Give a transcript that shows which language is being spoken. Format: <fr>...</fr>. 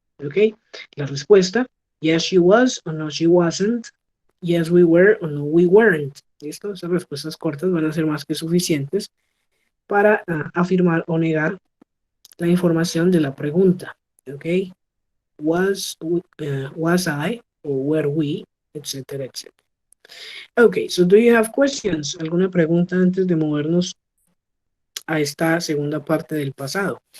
<en>Okay,</en> <es>la respuesta,</es> <en>yes she was, o no she wasn't, yes we were, o no we weren't.</en> <es>¿Listo? Esas respuestas cortas van a ser más que suficientes para afirmar o negar la información de la pregunta.</es> <en>Okay, was I, or were we, etcétera, etcétera. Okay, so do you have questions?</en> <es>¿Alguna pregunta antes de movernos a esta segunda parte del pasado?</es>